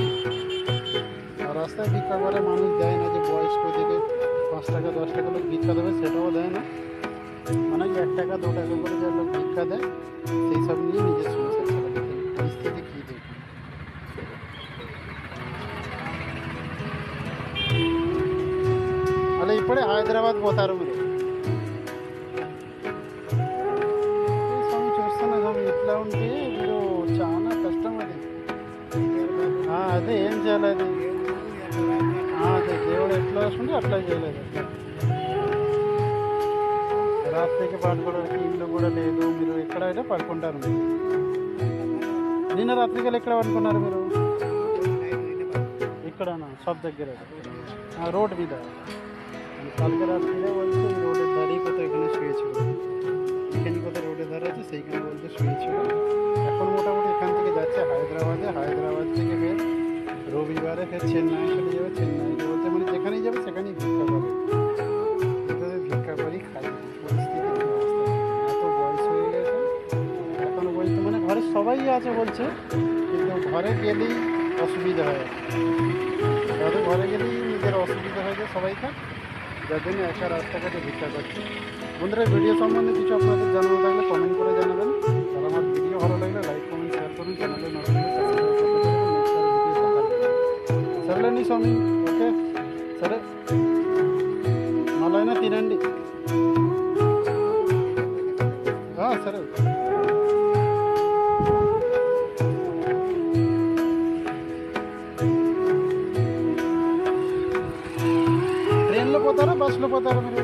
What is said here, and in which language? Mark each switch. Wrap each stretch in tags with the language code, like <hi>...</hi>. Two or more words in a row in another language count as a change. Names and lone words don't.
<bn>আর রাস্তায় ভিক্ষা করে মানুষ দেয় না, যে বয়স্ক থেকে 5 টাকা 10 টাকা লোক ভিক্ষা দেবে সেটাও দেয় না। মানে 1 টাকা 2 টাকা করে যে লোক ভিক্ষা দেয়, সেই সব নিয়ে নিজের সংসার চালাতে। পরিস্থিতি কী দেখুন।</bn> <te>మళ్ళీ ఇప్పుడే హైదరాబాద్ పోతారు మీరు. స్వామి చూస్తున్నా స్వామి, ఇట్లా ఉంటే మీరు చాలా కష్టం అది. అదే ఏం చేయాలి అది. అదే దేవుడు ఎట్లా వస్తుంటే అట్లా చేయలేదు. రాత్రికి పడుకోవడానికి ఇల్లు కూడా లేదు, మీరు ఎక్కడైతే పడుకుంటారు. నిన్న రాత్రికి ఎక్కడ పడుకున్నారు మీరు? ఇక్కడనా షాప్ దగ్గర రోడ్ మీద</te> <bn>কালকে রাত্রিরে বলছে রোডে দাঁড়িয়ে কোথাও এখানে শুয়েছিল, এখানে কোথাও রোডে দাঁড়াচ্ছে সেইখানে বলতে শুয়েছিল। এখন মোটামুটি এখান থেকে যাচ্ছে হায়দ্রাবাদে, হায়দ্রাবাদ থেকে ফের রবিবারে ফের চেন্নাই চলে যাবে। চেন্নাই বলতে মানে যেখানেই যাবে সেখানেই ভিক্ষা করে, ভিক্ষা করেই খাই। পরিস্থিতি কী অবস্থা, এত বয়স হয়ে গেছে এখনও বলতে মানে ঘরে সবাই আছে বলছে, কিন্তু ঘরে গেলেই অসুবিধা হয়। যাদের ঘরে গেলেই নিজের অসুবিধা হয়ে যায়, সবাই থাক, যার জন্য একা রাস্তাঘাটে ভিক্ষা করছে। বন্ধুরা, ভিডিও সম্বন্ধে কিছু আপনাদের জানানো থাকলে কমেন্ট করে জানাবেন। আর আমার ভিডিও ভালো লাগলে</bn> <en>like comment share</en> <bn>করুন, চ্যানেলে নতুন</bn> <te>సరేలేండి స్వామి, ఓకే సరే మళ్ళీ అయినా తినండి. సరే ట్రైన్లో పోతారా బస్సులో పోతారా మీరు?</te>